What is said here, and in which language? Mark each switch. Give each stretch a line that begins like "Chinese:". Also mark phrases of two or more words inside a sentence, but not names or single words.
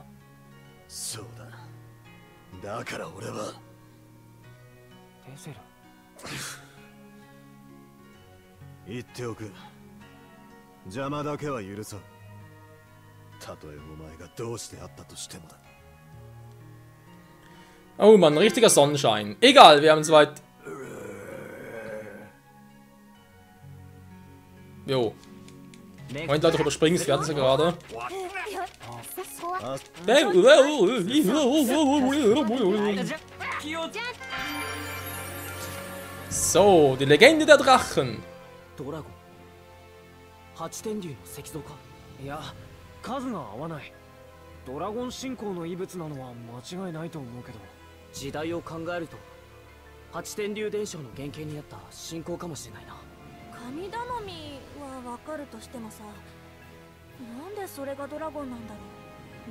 Japanese: そうだ。だから俺はデゼル。言っておく。邪魔だけは許さん。たとえお前がどうしてあったとしてもだ。
German: Oh Mann, richtiger Sonnenschein. Egal, wir haben soweit. Jo. Moment, Leute, überspringen es, wir hatten es ja gerade. So, die Legende der Drachen.
Japanese: ドラゴン。八天竜の石像か？いや、数が合わない。ドラゴン信仰の遺物なのは間違いないと思うけど、時代を考えると八天竜伝承の原型にあった信仰かもしれないな。神頼みはわかるとしてもさ、なんでそれがドラゴンなんだろう。